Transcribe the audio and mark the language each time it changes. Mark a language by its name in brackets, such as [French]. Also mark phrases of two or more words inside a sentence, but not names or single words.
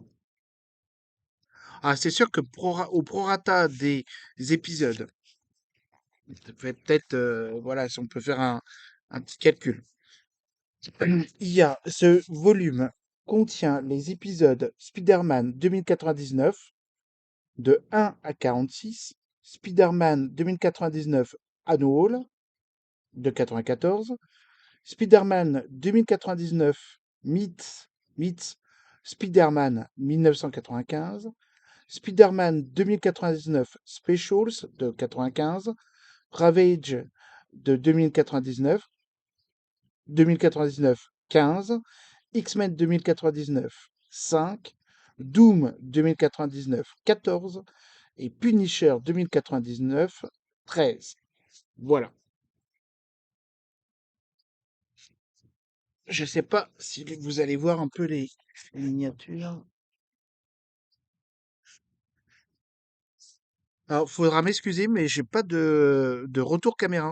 [French] Ah, c'est sûr que au prorata des épisodes, ça fait peut-être, voilà, si on peut faire un petit calcul. Il y a ce volume contient les épisodes Spider-Man 2099 de 1 à 46, Spider-Man 2099 Annual de 94, Spider-Man 2099 Meets Spider-Man 1995, Spider-Man 2099 Specials de 95, Ravage de 2099 15, X-Men 2099 5, Doom 2099 14 et Punisher 2099 13. Voilà. Je sais pas si vous allez voir un peu les miniatures. Alors, faudra m'excuser, mais j'ai pas de retour caméra.